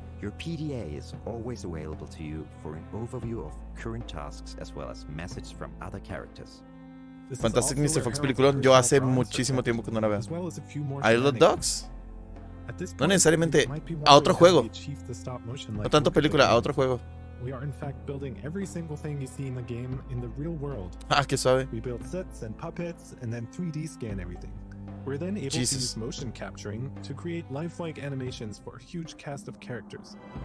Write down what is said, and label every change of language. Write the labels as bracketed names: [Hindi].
[English] Your PDA is always available to you for an overview of current tasks as well as messages from other characters. [Spanish] Fantastic Mr. Fox película. Yo hace muchísimo tiempo que no la veo. Isle of Dogs. No necesariamente a otro juego. No tanto película, a otro juego. [English] We are in fact building every single thing you see in the game in the real world. [Spanish] Ah, qué suave. [English] We build sets and puppets and then 3D scan everything. We're then able to use motion capturing to create lifelike animations for a huge cast of characters.